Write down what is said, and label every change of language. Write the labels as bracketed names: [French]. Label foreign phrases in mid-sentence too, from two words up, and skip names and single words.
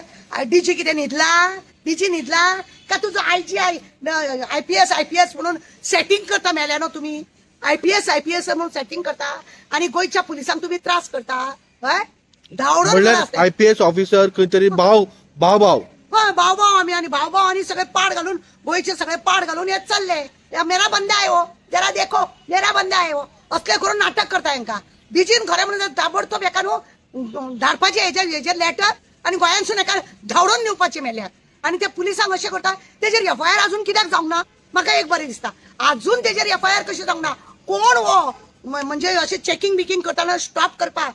[Konkani] डीजी कितें न्हिदला का तुजो आयपीएस म्हणून सेटिंग करता मेल्या न्हू तुम्ही. आयपीएस म्हणून सेटिंग करता आणि गोंयच्या पुलिसांक तुम्ही त्रास करता. धांवडोन आयपीएस ऑफिसर खंय तरी भाव आमी आनी भाव आनी सगळे पाड घालून गोंयचे सगळे पाड घालून येत चालले. [Hindi] मेरा बंदा [Konkani] आहे हो, [Hindi] जरा देखो मेरा बंदा [Konkani] आहे हो असले करून नाटक करता हांकां. डीजीन खरें म्हणून ताबडतोब एका न्हू धाडपाचें हेजेर लेटर आनी गोंयांतसून एका धांवडोन दिवपाचें मेल्यात. आनी ते पुलिसांक अशें करता तेजेर एफआयआर अजून कित्याक जावंक ना म्हाका एक बरें दिसता. अजून तेजेर एफआयआर कशी जावंक ना. कोण हो म्हणजे अशें चेकिंग बिकिंग करताना स्टॉप करपाक.